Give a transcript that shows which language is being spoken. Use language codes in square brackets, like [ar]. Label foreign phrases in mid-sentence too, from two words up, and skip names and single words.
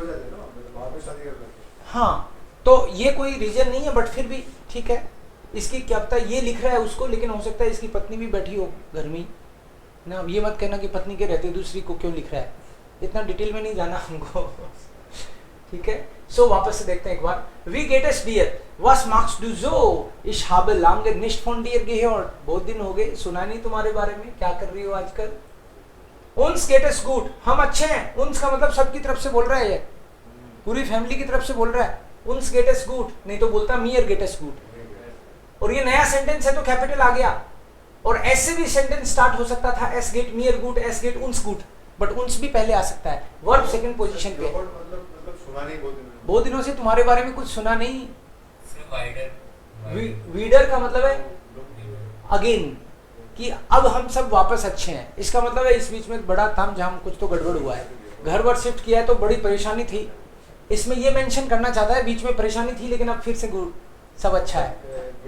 [hi] हाँ, तो ये कोई रीजन नहीं है, बट फिर भी ठीक है, इसकी क्या पता ये लिख रहा है उसको, लेकिन हो सकता है इसकी पत्नी भी बैठी हो घर में ना, ये मत कहना कि पत्नी के रहते दूसरी को क्यों लिख रहा है, इतना डिटेल में नहीं जाना हमको। ठीक है, सो वापस से देखते हैं एक बार। [de] Wie geht es dir was magst du so? Ich habe lange nicht von dir gehört. [hi] बहुत दिन हो गए, सुना नहीं तुम्हारे बारे में, क्या कर रही हो आजकल? [de] Uns geht es gut, [hi] हम अच्छे हैं। Uns का मतलब सबकी तरफ से बोल रहा है, ये पूरी फैमिली की तरफ से बोल रहा है। [de] Uns geht es gut, [hi] नहीं तो बोलता [de] mir geht es gut। [hi] और ये नया सेंटेंस है तो कैपिटल आ गया, और ऐसे भी [en] sentence start [hi] हो सकता था [de] es geht mir gut, es geht uns gut, [hi] बट uns भी पहले आ सकता है, [en] verb second position [hi] पे। मतलब सुना नहीं बहुत दिनों से तुम्हारे बारे में कुछ सुना नहीं। वाइडर वीडर का मतलब है अगेन, कि अब हम सब वापस अच्छे हैं, इसका मतलब है इस बीच में बड़ा तामझाम कुछ तो गड़बड़ हुआ है, घर वर शिफ्ट किया है तो बड़ी परेशानी थी, इसमें ये मेंशन करना चाहता है बीच में परेशानी थी लेकिन अब फिर से सब अच्छा है।